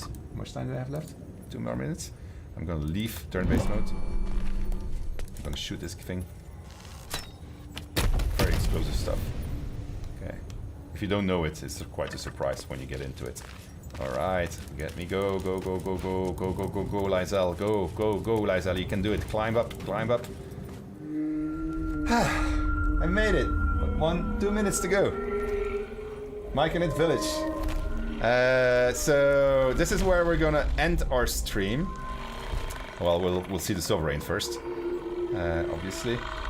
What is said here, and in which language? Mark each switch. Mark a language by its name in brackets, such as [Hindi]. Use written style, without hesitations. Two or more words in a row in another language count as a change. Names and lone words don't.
[English] How much time do I have left? 2 more minutes. I'm going to leave turn-based mode. I'm going to shoot this thing. Very explosive stuff. Okay. If you don't know it, it's quite a surprise when you get into it. Alright, get me, go, go, go, go, go, go, go, go, go, Lysel, go, go, go, Lysel, you can do it, climb up, climb up. I made it, 2 minutes to go. Myconid Village. So this is where we're gonna end our stream. Well, we'll see the Sovereign first, obviously.